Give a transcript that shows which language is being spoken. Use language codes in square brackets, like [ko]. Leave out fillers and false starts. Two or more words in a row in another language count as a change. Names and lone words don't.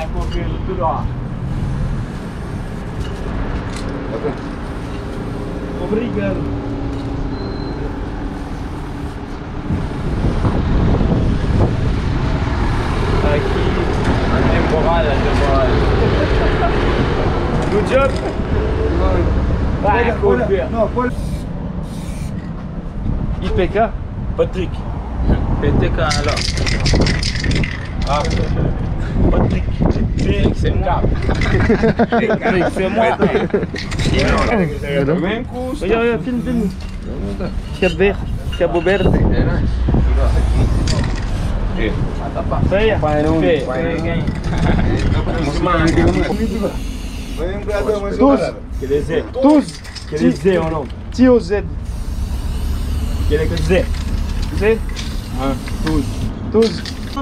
[pt] Obrigado. Aqui. Temporada. [en] Good job. [pt] Vai, confia. IPK. [fr] Patrick. PTK alors. Ah. Patrick. C'est moi. C'est moi. Regarde, filme. Cap Vert. [pt] Cabo Verde. Venha. [fr] Tous. Quel est Z ou non? [pt] Tio Z. [fr] Quel est que Z? Z. 12.